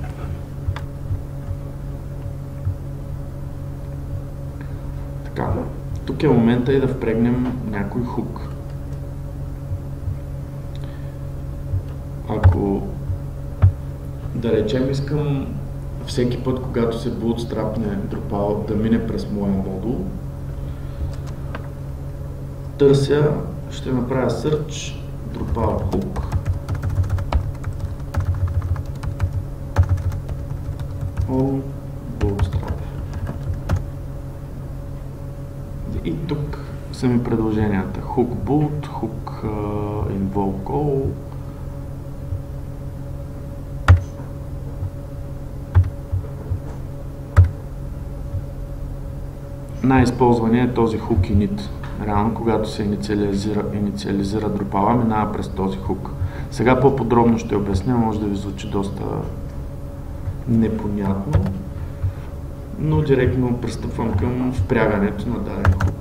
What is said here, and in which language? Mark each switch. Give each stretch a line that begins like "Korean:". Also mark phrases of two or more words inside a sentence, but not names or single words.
Bulgarian: Така, тук е момента и да впрегнем някой хук. Ако, да речем, искам всеки път, когато се bootstrapне Drupal да мине през моя модул, търся, ще направя
English: search Drupal hook on bootstrap.
Bulgarian: И тук са ми предложенията
English: hook boot, hook invoke all.
Bulgarian: Най-използвания е този
English: hook init.
Bulgarian: Реално, когато се инициализира Drupal, минава през този хук. Сега по-подробно ще обясня, може да ви звучи доста непонятно, но директно пристъпвам към впрягането на даден хук.